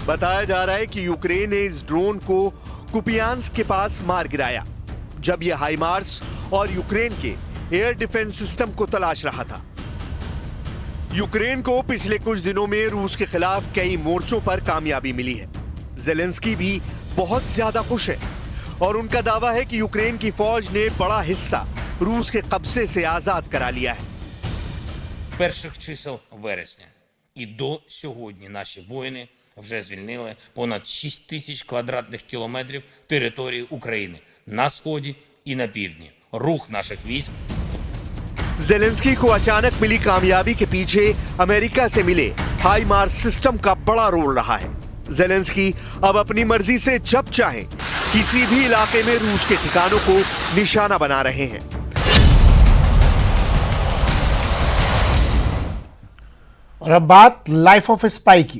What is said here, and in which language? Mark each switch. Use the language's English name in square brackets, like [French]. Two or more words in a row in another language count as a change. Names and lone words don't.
[Hindi] बताया जा रहा है कि यूक्रेन ने इस ड्रोन को कुपियांस्क के पास मार गिराया जब यह हाइमार्स और यूक्रेन के [English] air defense system [Hindi] को तलाश रहा था। यूक्रेन को पिछले कुछ दिनों में रूस के खिलाफ कई मोर्चों पर कामयाबी मिली है। जेलेंस्की भी बहुत ज्यादा खुश है और उनका दावा है कि यूक्रेन की फौज ने बड़ा हिस्सा रूस के कब्जे से आजाद करा लिया है। [Ukrainian] Перших чисел вересня і до сьогодні наші воїни вже звільнили понад 6 тисяч квадратних кілометрів території України на сході і на півдні. Рух наших військ. [Hindi] जेलेंस्की को अचानक मिली कामयाबी के पीछे अमेरिका से मिले हाइमार्स सिस्टम का बड़ा रोल रहा है। जेलेंस्की अब अपनी मर्जी से जब चाहे किसी भी इलाके में रूस के ठिकानों को निशाना बना रहे हैं। और अब बात लाइफ ऑफ स्पाई की।